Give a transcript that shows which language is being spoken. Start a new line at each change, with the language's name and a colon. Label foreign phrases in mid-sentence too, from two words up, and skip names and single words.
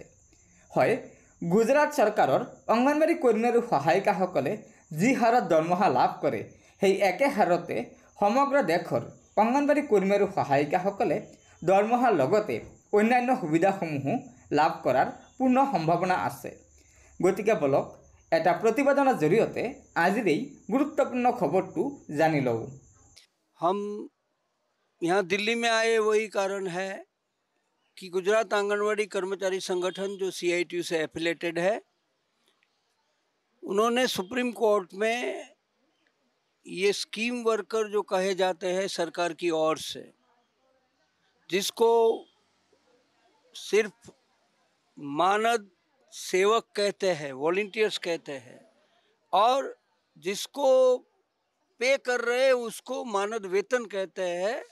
Assamese: হয়, গুজৰাট চৰকাৰৰ অংগনবাড়ী কৰ্মী আৰু সহায়িকাসকলে যি হাৰত দৰমহা লাভ কৰে সেই একে হাৰতে সমগ্ৰ দেশৰ অংগনবাড়ী কৰ্মী আৰু সহায়িকাসকলে দৰমহাৰ লগতে অন্যান্য সুবিধাসমূহ লাভ কৰাৰ পূৰ্ণ সম্ভাৱনা আছে। গতিকে বলক এটা প্ৰতিবেদনৰ জৰিয়তে আজিৰ এই গুৰুত্বপূৰ্ণ খবৰটো জানি লওঁ।
Hindi: हम यहाँ दिल्ली में आए वही कारण है कि गुजरात आंगनवाड़ी कर्मचारी संगठन जो CITU से एफिलेटेड है, उन्होंने सुप्रीम कोर्ट में ये
English: scheme worker
Hindi: जो कहे जाते हैं सरकार की ओर से, जिसको सिर्फ मानद सेवक कहते हैं, वॉलंटियर्स कहते हैं, और जिसको पे कर रहे उसको मानद वेतन कहते हैं,